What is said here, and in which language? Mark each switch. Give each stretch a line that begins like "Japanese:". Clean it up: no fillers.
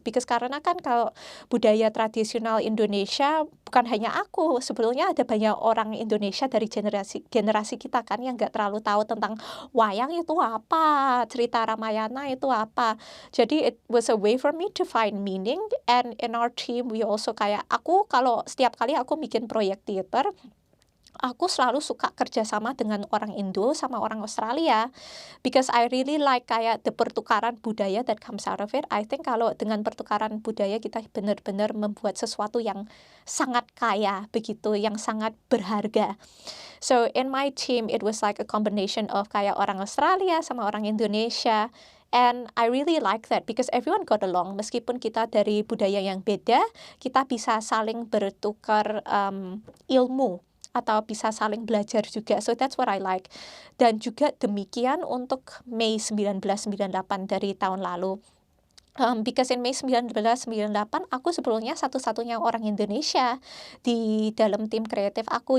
English: Because
Indonesian: karena kan kalau budaya tradisional Indonesia, bukan hanya aku, sebetulnya ada banyak orang Indonesia dari generasi kita kan yang nggak terlalu tahu tentang wayang itu apa, cerita Ramayana itu apa. Jadi
English: it was a way for me to find meaning. And in our team we also
Indonesian: kayak, aku kalau setiap kali aku bikin proyek theater, aku selalu suka kerjasama dengan orang Indo sama orang Australia,
English: because I really like
Indonesian: kayak the pertukaran budaya
English: that comes out of it. I think
Indonesian: kalau dengan pertukaran budaya kita benar-benar membuat sesuatu yang sangat kaya begitu, yang sangat berharga.
English: So in my team it was like a combination of
Indonesian: kayak orang Australia sama orang Indonesia.
English: And I really like that because everyone got along.
Indonesian: Meskipun kita dari budaya yang beda, kita bisa saling bertukar ilmu atau bisa saling belajar juga.
English: So that's what I like.
Indonesian: Dan juga demikian untuk Mei 1998 dari tahun lalu.
English: Because
Indonesian: in Mei 1998 aku sebelumnya satu-satunya orang Indonesia di dalam tim kreatif aku.